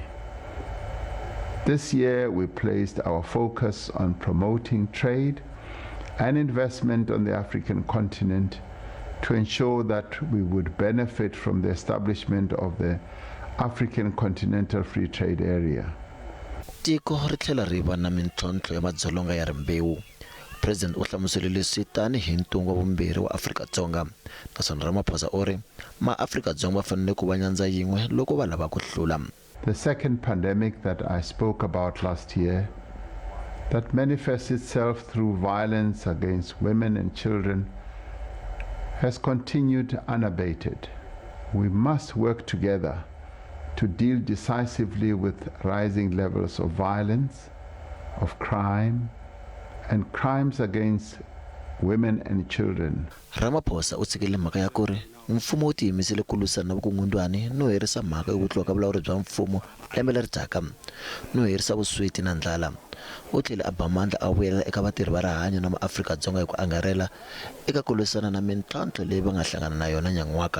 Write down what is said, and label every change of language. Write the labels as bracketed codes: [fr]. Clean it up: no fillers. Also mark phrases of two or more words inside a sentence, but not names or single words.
[en] This year, we placed our focus on promoting trade and investment on the African continent to ensure that we would benefit from the establishment of the African Continental Free Trade Area. [ts] Tiko ri tlhela ri va na mintlhontlho ya madzolonga ya rimbewu. President u hlamusele leswi tanihi ntungu wa vumbirhi wa Afrika-Dzonga, naswona Ramaphosa u ri maAfrika-Dzonga va fanele ku va nyandza yin'we loko va lava ku hlula. [en] The second pandemic that I spoke about last year, that manifests itself through violence against women and children, has continued unabated. We must work together to deal decisively with rising levels of violence, of crime, and crimes against women and children. [ts] Ramaphosa u tshikile mhaka ya ku ri mfumo wu tiyimisele ku lwisana na vukungundwani no herisa mhaka yo vutliwa ka vulawuri bya mfumo lembe leri taka no herisa vusweti na ndlala. U tlhela a ba mandla a vuyela eka vatirhi va rihanyo na maAfrika-Dzonga hi ku angarhela eka ku lwisana na mintlhontlho leyi va nga hlangana na yona nyan'waka.